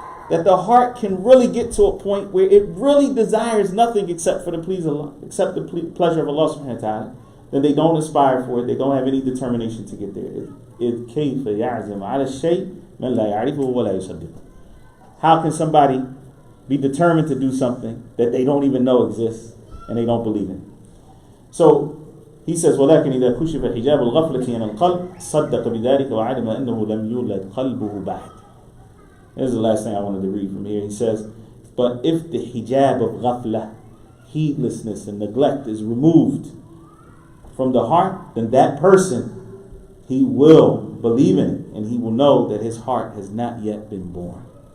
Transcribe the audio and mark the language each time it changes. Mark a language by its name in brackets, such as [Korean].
[English] That the heart can really get to a point where it really desires nothing except for the pleasure of Allah, except the pleasure of Allah subhanahu wa ta'ala. Then they don't aspire for it, they don't have any determination to get there. [Arabic] كَيْفَ يَعْزِمُ عَلَى الشَّيْءِ مَنْ لَا يَعْرِفُهُ وَلَا يُصَدِّقُهُ. [English] How can somebody be determined to do something that they don't even know exists and they don't believe in? So he says, [Arabic] وَلَكِنْ إِذَا كُشِفَ حِجَابُ الْغَفْلَةِ عَنِ الْقَلْبِ صَدَّقَ بِذَلِكَ وَعَلِمَ أَنَّهُ لَمْ يُولَدْ قَلْبُهُ بَعْدُ. [English] Here's the last thing I wanted to read from here. He says, but if the hijab of ghaflah, heedlessness and neglect, is removed from the heart, then that person, he will believe in it, and he will know that his heart has not yet been born.